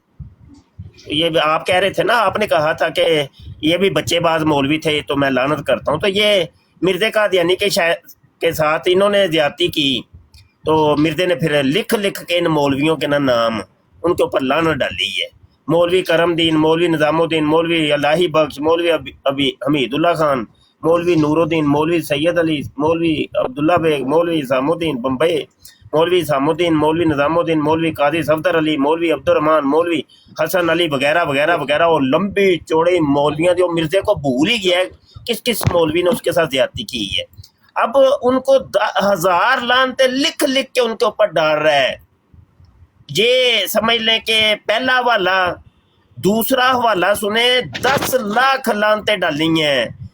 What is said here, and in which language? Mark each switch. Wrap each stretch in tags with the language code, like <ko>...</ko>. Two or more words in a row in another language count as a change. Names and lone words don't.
<ur>یہ آپ کہہ رہے تھے نا, آپ نے کہا تھا کہ یہ بھی بچے باز مولوی تھے تو میں لعنت کرتا ہوں. تو یہ مرزا قادیانی کے ساتھ انہوں نے زیادتی کی, تو مرزا نے پھر لکھ کے ان مولویوں کے نام ان کے اوپر لعنت ڈالی ہے. मौलवी करमदीन, मौलवी निज़ामुद्दीन, मौलवी अल्लाही बख्श, मौलवी अभी हमीदुल्लाह खान, मौलवी नूरुद्दीन, मौलवी सैयद अली, मौलवी अब्दुल्ला बेग, मौलवी इसामुद्दीन बम्बई, मौलवी इसामुद्दीन, मौलवी निज़ामुद्दीन, मौलवी कादी सफदर अली, मौलवी अब्दुर्रहमान, मौलवी हसन अली वगैरह वगैरह वगैरह। اور لمبی چوڑی مولویاں جو مرزے کو بھول ہی گیا ہے کس کس مولوی نے اس کے ساتھ زیادتی کی ہے. اب ان کو 1000 لعنتیں لکھ لکھ کے ان کے اوپر ڈال رہا ہے. یہ سمجھ لیں کہ پہلا حوالہ، دوسرا حوالہ سنے، 10 لاکھ لعنتیں ڈالی ہیں.</ur>